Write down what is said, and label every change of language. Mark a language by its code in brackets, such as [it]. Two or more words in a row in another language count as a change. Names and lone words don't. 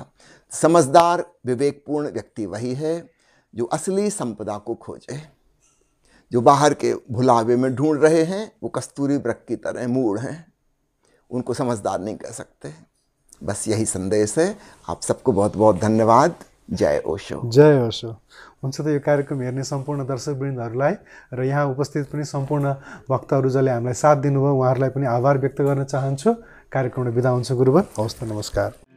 [hi] समझदार विवेकपूर्ण व्यक्ति वही है जो असली संपदा को खोजे। जो बाहर के भुलावे में ढूंढ रहे हैं वो कस्तूरी वृक्ष की तरह मूढ़ हैं, उनको समझदार नहीं कह सकते। बस यही संदेश है। आप सबको बहुत बहुत धन्यवाद। जय ओशो। जय ओशो। [ne] हुन्छ त यो कार्यक्रम हेर्ने सम्पूर्ण दर्शकवृन्दहरूलाई र यहाँ उपस्थित पनि सम्पूर्ण भक्तहरू जसले हामीलाई साथ दिनुभयो उहाँहरूलाई पनि आभार व्यक्त गर्न चाहन्छु। कार्यक्रमबाट बिदा हुन्छ गुरुवर। हवस् त, नमस्कार।